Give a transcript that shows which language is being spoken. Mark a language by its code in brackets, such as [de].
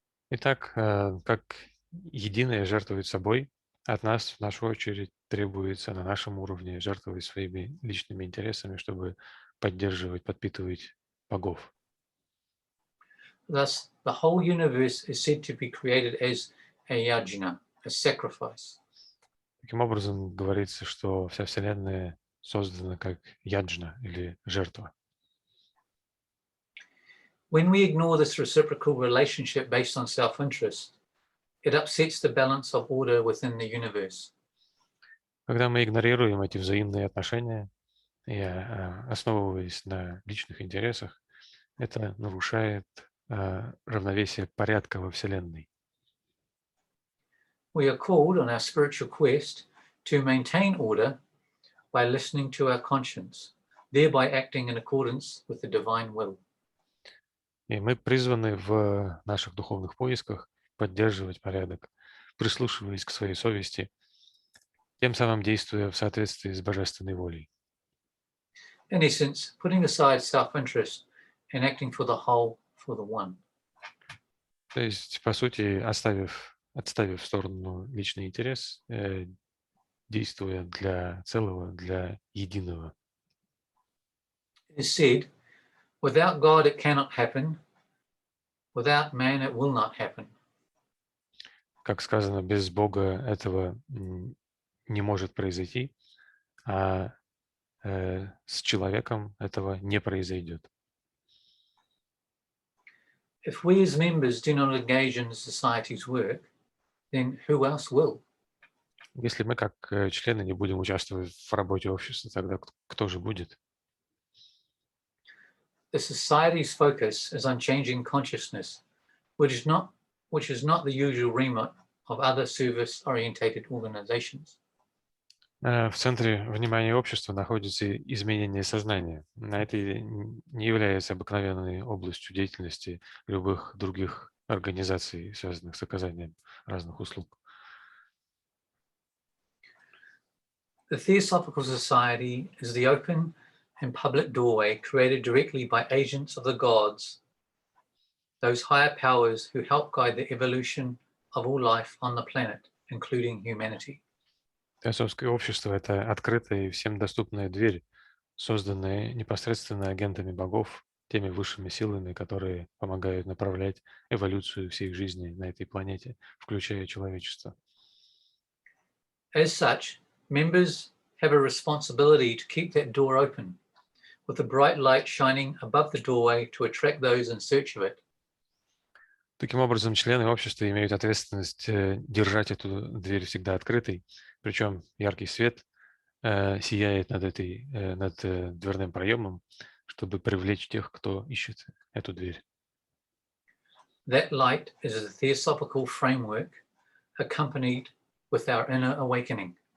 [ru] Итак, как единое жертвует собой, от нас, в свою очередь, требуется на нашем уровне жертвовать своими личными интересами, чтобы поддерживать, подпитывать богов. [en] Thus, the whole universe is said to be created as a yajna, a sacrifice. [ru] Таким образом, говорится, что вся Вселенная создана как яджна или жертва. [en] When we ignore this reciprocal relationship based on self-interest, it upsets the balance of order within the universe. [ru] Когда мы игнорируем эти взаимные отношения и основываясь на личных интересах, это нарушает равновесие порядка во Вселенной. [en] We are called on our spiritual quest to maintain order by listening to our conscience, thereby acting in accordance with the divine will. [ru] И мы призваны в наших духовных поисках поддерживать порядок, прислушиваясь к своей совести, тем самым действуя в соответствии с божественной волей. [en] In essence, putting aside self-interest and acting for the whole, for the one. [ru] То есть, по сути, отставив в сторону личный интерес, действуя для целого, для единого. [en] It is said, without God it cannot happen, without man it will not happen. [ru] Как сказано, без Бога этого не может произойти, а с человеком этого не произойдет. [en] If we as members do not engage in the society's work, then who else will? [ru] Если мы как члены не будем участвовать в работе общества, тогда кто же будет? [en] The society's focus is on changing consciousness, which is not the usual remit of other service-orientated organizations. [ru] В центре внимания общества находится изменение сознания. Это не является обыкновенной областью деятельности любых других организаций, связанных с оказанием разных услуг. [en] The Theosophical Society is the open and public doorway created directly by agents of the gods, those higher powers who help guide the evolution of all life on the planet, including humanity. [ru] Теософское общество — это открытая и всем доступная дверь, созданная непосредственно агентами богов, теми высшими силами, которые помогают направлять эволюцию всей жизни на этой планете, включая человечество. [en] As such, members have a responsibility to keep that door open, with a bright light shining above the doorway to attract those in search of it. [ru] Таким образом, члены общества имеют ответственность держать эту дверь всегда открытой, причем яркий свет сияет над дверным проемом, чтобы привлечь тех, кто ищет эту дверь. [en] That light is a theosophical framework accompanied with our inner awakening.